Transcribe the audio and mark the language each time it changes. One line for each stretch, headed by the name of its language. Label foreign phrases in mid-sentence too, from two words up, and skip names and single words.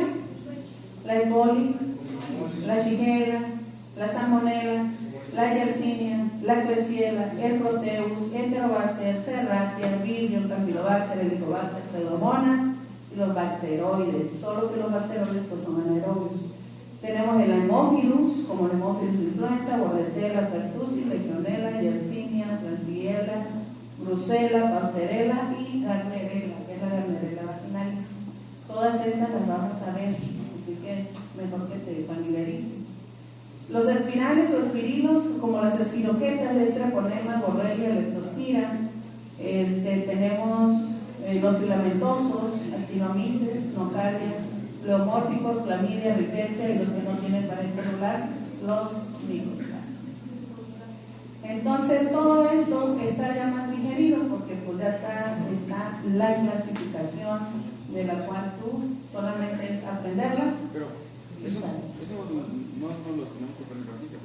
Spanish: La E. coli, la Shigella, la Salmonella, la Yersinia, la Klebsiella, el Proteus, Enterobacter, Serratia, Vibrio, Campylobacter, Helicobacter, Pseudomonas y los bacteroides, solo que los bacteroides pues son anaerobios. Tenemos el Haemophilus, como el Haemophilus influenza, Bordetella, Pertussis, Legionella, Yersinia, Yersinia, Klebsiella, Brucella, Pasteurella y Gardnerella, que es la Gardnerella vaginalis. Todas estas las vamos a ver, así que es mejor que te familiarices. Los espirales o espirilos, como las espiroquetas, Streponema, Borrelia, Leptospira. Tenemos los filamentosos, actinomices, nocaria, pleomórficos, clamidia, rickettsia, y los que no tienen pared celular, los microplásticos. Entonces todo esto está ya más digerido porque pues ya está la clasificación de la cual tú solamente es aprenderla. Pero eso no los tenemos que aprender ahorita.